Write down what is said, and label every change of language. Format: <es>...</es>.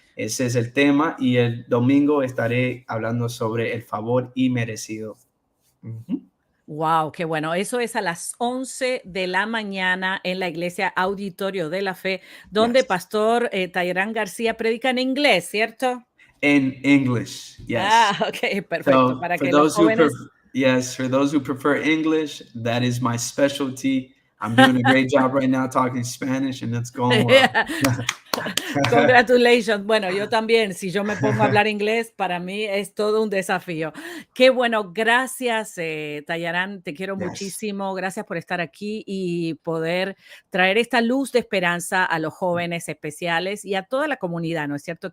<es>Ese es el tema y el domingo estaré hablando sobre el favor inmerecido. Ujú. Wow, qué bueno. Eso es a las 11 de la mañana en la iglesia Auditorio de la Fe, donde</es> <en>Yes.</en> <es>pastor Tayarán García predica en inglés, ¿cierto?</es> <en>In English, yes.</en> <es>Okey, perfecto,</es> <en>So</en> <es>para que los jóvenes</es> <en>for those who prefer English, that is my specialty. I'm doing a great job right now talking Spanish, and it's going well. Congratulations.</en> <es>Bueno, yo también, si yo me pongo a hablar inglés, para mí es todo un desafío. Qué bueno, gracias, Tayarán, te quiero</es> <en>Yes.</en> <es>muchísimo. Gracias por estar aquí y poder traer esta luz de esperanza a los jóvenes especiales y a toda la comunidad, ¿no es cierto?</es>